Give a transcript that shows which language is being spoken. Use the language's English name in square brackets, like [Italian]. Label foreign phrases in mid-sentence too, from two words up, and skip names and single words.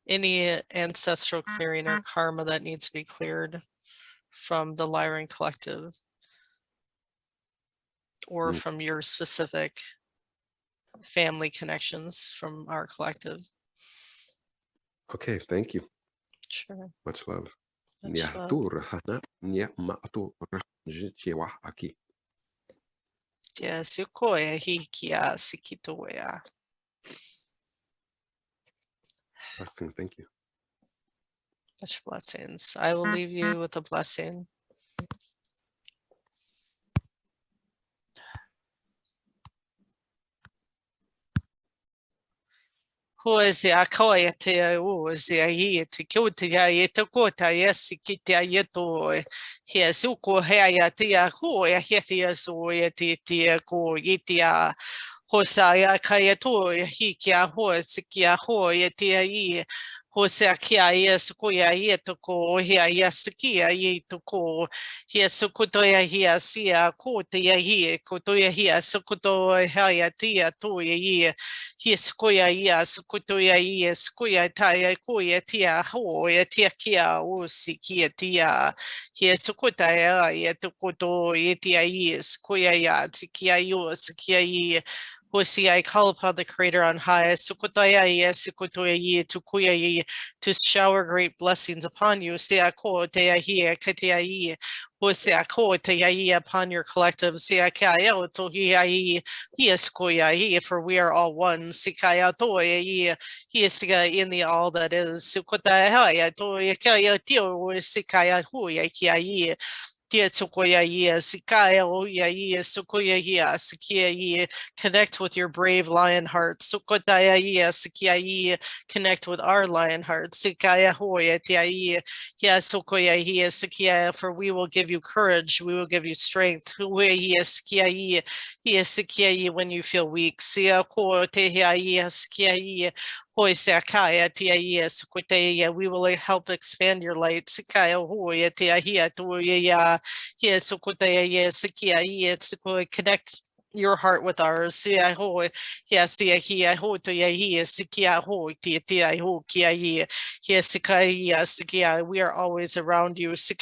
[English] Any ancestral clearing or karma that needs to be cleared from the Lyran collective or from your specific family connections from our collective. Okay, thank you. Sure. Much love. Much love. Yes, yukoya hikia sikitoya. Blessings, thank you. Much blessings. I will leave you with a blessing. Hoezia koya te uozia hi te kyotia ye te kota yes kitia yeto yes uko hea tia koya hefia so ye tia ko yitia hosaya kaya to hikia hoesikia ho ye tia i hosea kia yes koya yeto ko hea yes kia yeto ko yes kutoya hia sia kotia hi kutoya hia sukuto hea tia to ye Yes, koya yes, kutoya yes, koya taya koya tia ho ya tia kia o sikia tia. Yes, kotaya ya tukoto yetia yes, koya ya sikia yo sikia ye. Hosi, I call upon the Creator on high, Sukotaya yes, Sukotoya ye, Tukuya ye, to shower great blessings upon you. Seako tea here, Katia ye, Hoseako tea ye upon your collective. Seakayo tohia ye. Yes, koya ye, for we are all one. Sikaya toya ye, he is in the all that is. Sukotaya toya kaya tio, Sikaya huya kia ye. Tia sukoya ye, sikaya oya ye, sukoya ye, sikia ye, connect with your brave lion heart. Sukotaya ye, sikia ye, connect with our lion heart. Sikaya hoya tia ye, ya sukoya ye, sikia, for we will give you courage, we will give you strength. Huya ye, sikia ye, sikia ye when you feel weak. Sia ko te hia ye, sikia ye, we will help expand your light. Connect your heart with ours. We are always around you.